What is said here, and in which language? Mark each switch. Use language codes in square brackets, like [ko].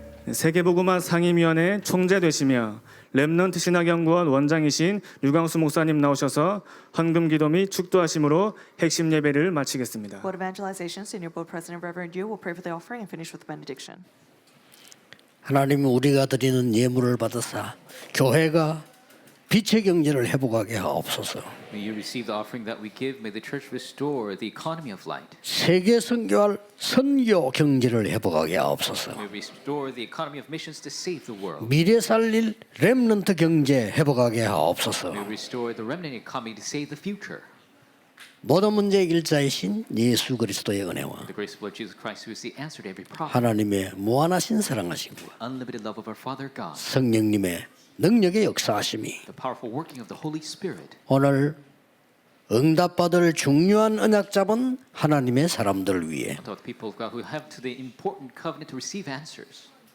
[ko] 세계복음화 상임위원회 총재 되시며 렘넌트 신학연구원 원장이신 류광수 목사님 나오셔서 헌금 기도 및 축도하심으로 핵심 예배를 마치겠습니다. [en] Board of Evangelization, Senior Board President Reverend Yu will pray for the offering and finish with the benediction. [ko] 하나님 우리가 드리는 예물을 받으사 교회가 빛의 경제를 회복하게 하옵소서. [en] May you receive the offering that we give. May the church restore the economy of light. [ko] 세계 선교할 선교 경제를 회복하게 하옵소서. [en] May we restore the economy of missions to save the world. [ko] 미래 살릴 렘넌트 경제 회복하게 하옵소서. [en] May we restore the remnant economy to save the future. [ko] 모든 문제의 길자이신 예수 그리스도의 은혜와 [en] The grace of Lord Jesus Christ, who is the answer to every problem. [ko] 하나님의 무한하신 사랑하심과 [en] Unlimited love of our Father God. [ko] 성령님의 능력의 역사하심이 [en] The powerful working of the Holy Spirit. [ko] 오늘 응답받을 중요한 언약 잡은 하나님의 사람들 위해 [en] To the people of God who have to the important covenant to receive answers.